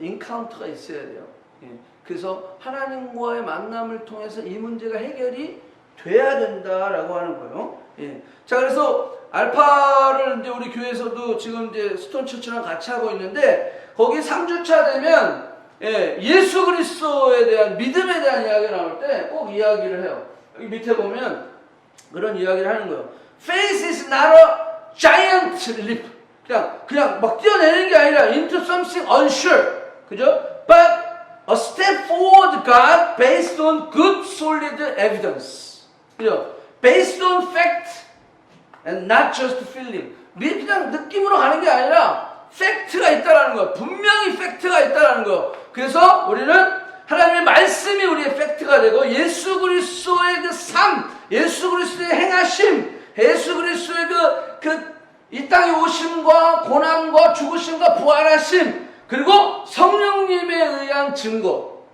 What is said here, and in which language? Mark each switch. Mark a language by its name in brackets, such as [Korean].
[Korean] 인카운트가 있어야 돼요. 예. 그래서 하나님과의 만남을 통해서 이 문제가 해결이 돼야 된다라고 하는 거예요. 예. 자, 그래서 알파를 이제 우리 교회에서도 지금 이제 스톤처치랑 같이 하고 있는데, 거기 3주차 되면 예수 그리스도에 대한 믿음에 대한 이야기가 나올 때 꼭 이야기를 해요. 여기 밑에 보면 그런 이야기를 하는 거예요. [English] Faith is not a giant leap. [Korean] 그냥 막 뛰어내리는 게 아니라 [English] into something unsure. [Korean] 그죠? [English] But a step forward God based on good solid evidence. [Korean] 그죠? [English] Based on fact and not just feeling. [Korean] 그냥 느낌으로 가는 게 아니라 팩트가 있다라는 거예요. 분명히 팩트가 있다라는 거예요. 그래서 우리는 하나님의 말씀이 우리의 팩트가 되고, 예수 그리스도의 그 삶, 예수 그리스도의 행하심, 예수 그리스도의 이 땅에 오심과 고난과 죽으심과 부활하심, 그리고 성령님에 의한 증거.